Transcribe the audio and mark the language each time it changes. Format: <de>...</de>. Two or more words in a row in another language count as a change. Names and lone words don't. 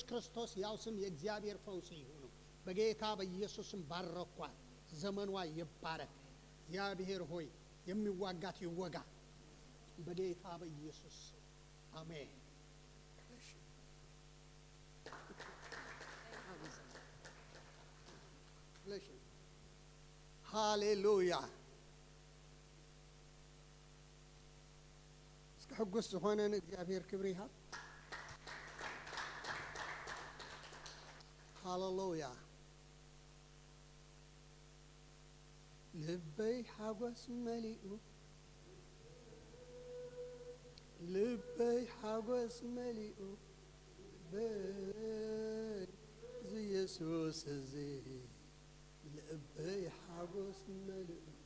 <am>ክርስቶስ ያው ስም የእግዚአብሔር ፈውስ ይሁኑ በጌታ በኢየሱስም ባረኳት ዘመኗ ይባረክ እግዚአብሔር ሆይ የሚዋጋት ይወጋ በጌታ በኢየሱስ አሜን ሃሌሉያ እስከ ሕጉስ ሆነን እግዚአብሔር ክብር ይሃብ ሃሌሉያ</am> <ti>ልበይ ሓጎስ መሊኡ በኢየሱስ እዚ ልበይ ሓጎስ መሊኡ</ti>